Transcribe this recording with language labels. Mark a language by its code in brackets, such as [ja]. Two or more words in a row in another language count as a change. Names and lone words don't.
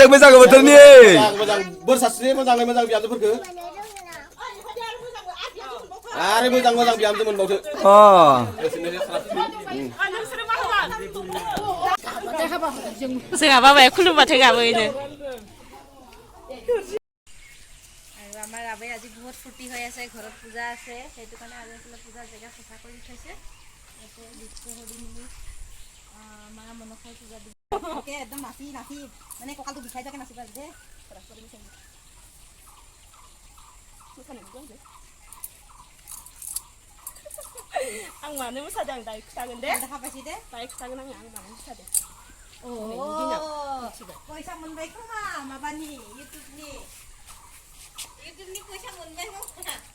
[brx] मोजां बोथोरनि मोजां बोर सास्रि मोजाङै मोजां बिहामजोफोरखौ आरो मोजां मोजां बिहामजो मोनबावदो जोंहा बाबाया खुलुमबाथाय गाबोनो [as] আমাৰ আবে আজি বহুত ফূৰ্তি হৈ আছে ঘৰত পূজা আছে সেইটো কাৰণে আজি আসলে পূজা জেগা চাফা কৰি থৈছে ইয়াতে বিষ্ণু হৰি মিলি মা মনসাই পূজা দিব ওকে একদম নাচি নাচি মানে কঁকালটো বিষাই থাকে নাচিবা দে [brx] आं मानो मोसादों आं दायो खिथागोन दे [as] দেখা পাইছি দে [brx] दायो खिथागोन आं मानो मोसादों पैसा मोनबाय खोमा माबानि इउटुबनि पैसा मोनबाय खोमा